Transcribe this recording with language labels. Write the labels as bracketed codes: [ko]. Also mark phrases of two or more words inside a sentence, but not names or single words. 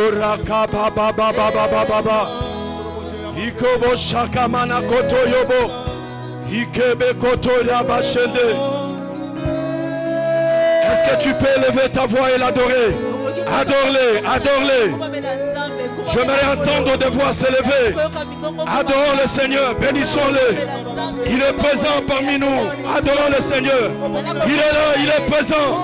[fr] Shaka baba baba baba baba. Ikobo shaka mana koto yobo. Ikebe koto yaba shende. Est-ce que tu peux élever ta voix et l'adorer? Adore-le, adore-le. J'aimerais entendre des voix s'élever. Adorons le Seigneur, bénissons-le. Il est présent parmi nous. Adorons le Seigneur. Il est là, il est présent.